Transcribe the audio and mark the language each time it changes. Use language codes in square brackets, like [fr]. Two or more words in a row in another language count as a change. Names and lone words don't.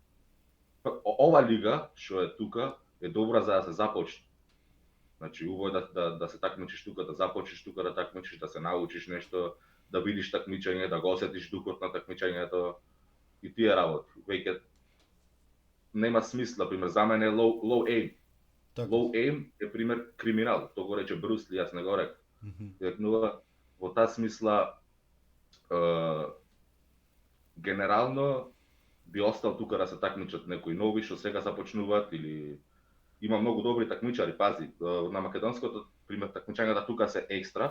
[mk] Ова лига што е тука е добра за да се започне. Значи, убаво е да се такмичиш тука, да започнеш тука да такмичиш, да се научиш нешто, да видиш такмичење, да го осетиш духот на такмичењето и тие работи. Веќе нема смисла, пример, за мене е [en] low aim. Low aim [mk] е пример криминал, тоа го рече Брус Ли, јас не го рек. Рекнува во таа смисла генерално би остал тука да се такмичат некои нови што сега започнуваат или има многу добри такмичари, пази, на македонското пример такмичењата тука се екстра.